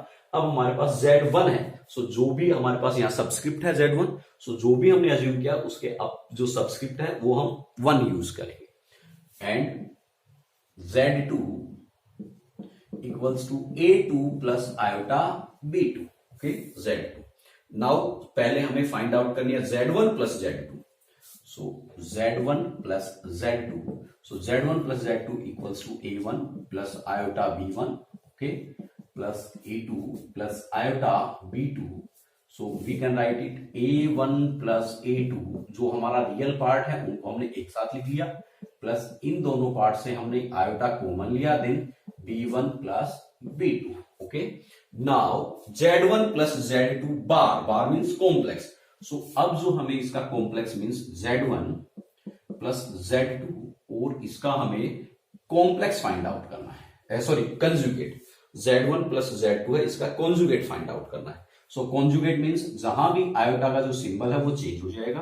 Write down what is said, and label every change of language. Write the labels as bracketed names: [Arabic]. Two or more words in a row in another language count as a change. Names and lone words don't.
[Hindi] अब हमारे पास z1 है, सो जो भी हमारे पास यहां सबस्क्रिप्ट है z1, सो जो भी हमने अज्यूम किया उसके अब जो सबस्क्रिप्ट है वो हम 1 यूज करेंगे। [English] and z2 equals to a2 plus iota b2. ओके, z2। [Hindi] नाउ पहले हमें [English] find out [Hindi] करनी है [English] z1 plus z2. so z1 plus z2, so z1 plus z2 equals to a1 plus iota b1, okay, plus a2 plus iota b2। so we can write it a1 plus a2, [Hindi] जो हमारा [English] real part [Hindi] है उनको हमने एक साथ लिख लिया, प्लस इन दोनों पार्ट से हमने [English] iota common [Hindi] लिया, [English] then b1 plus b2. okay, now z1 plus z2 bar, bar means complex. [Hindi] सो अब जो हमें इसका [English] complex means z1 plus z2 [Hindi] और इसका हमें कॉम्प्लेक्स [English] find out [Hindi] करना है, [English] sorry conjugate. z1 plus z2 [Hindi] है, इसका कॉन्जुगेट [English] find out [Hindi] करना है। [English] so conjugate means [Hindi] जहां भी आयोटा का जो सिंबल है वो चेंज हो जाएगा।